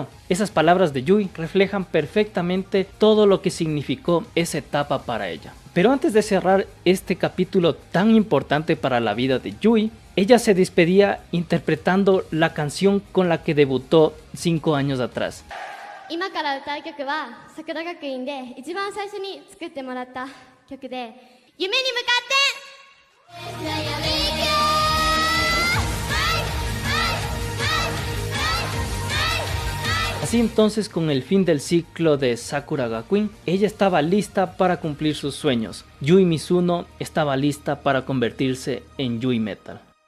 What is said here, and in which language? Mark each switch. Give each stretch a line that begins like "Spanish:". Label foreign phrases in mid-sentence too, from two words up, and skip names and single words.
Spanish: Esas palabras de Yui reflejan perfectamente todo lo que significó esa etapa para ella. Pero antes de cerrar este capítulo tan importante para la vida de Yui, ella se despedía interpretando la canción con la que debutó 5 años atrás.
Japanese: 今から歌う曲は桜学院で一番最初に作ってもらった曲で、夢に向かって
Spanish: Así entonces, con el fin del ciclo de Sakura Gakuin, ella estaba lista para cumplir sus sueños. Yui Mizuno estaba lista para convertirse en Yui Metal.